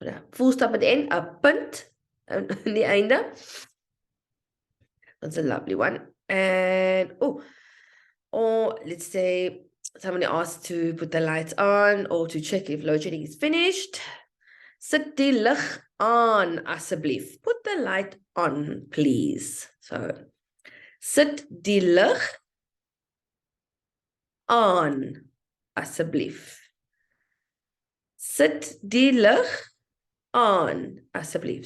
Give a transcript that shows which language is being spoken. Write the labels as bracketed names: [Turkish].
[English] Full stop at the end, [Afrikaans] 'n punt aan die einde. [English] That's a lovely one. And or let's say somebody asks to put the lights on or to check if load shedding is finished. [Afrikaans] Sit die lig aan asseblief. [English] Put the light on, please. [Afrikaans] So, sit die lig aan asseblief. Sit die lig aan asseblief.